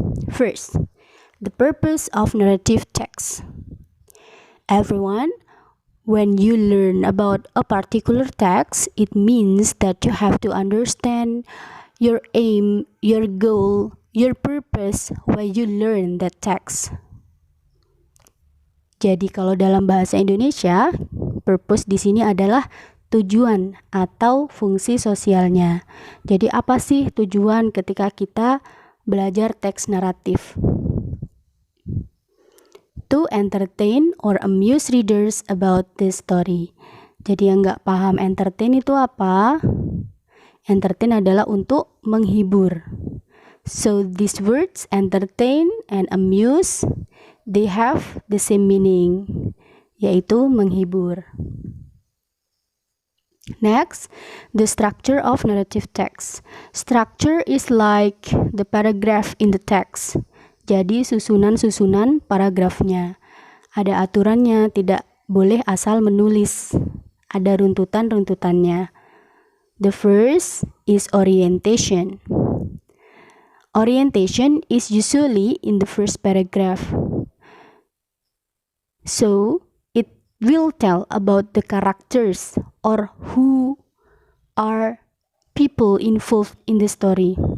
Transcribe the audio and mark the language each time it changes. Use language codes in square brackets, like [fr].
[en] First, the purpose of narrative text. Everyone, when you learn about a particular text, it means that you have to understand your aim, your goal, your purpose why you learn that text. [id] Jadi kalau dalam bahasa Indonesia, purpose di sini adalah tujuan atau fungsi sosialnya. Jadi apa sih tujuan ketika kita belajar teks naratif? [en] To entertain or amuse readers about this story. [id] Jadi yang nggak paham entertain itu apa? Entertain adalah untuk menghibur. [en] So these words entertain and amuse, they have the same meaning, [id] yaitu menghibur. [en] Next, the structure of narrative text. Structure is like the paragraph in the text. [id] Jadi susunan-susunan paragrafnya. Ada aturannya, tidak boleh asal menulis. Ada runtutan-runtutannya. [en] The first is orientation. Orientation is usually in the first paragraph. So, it will tell about the characters or who are people involved in the story.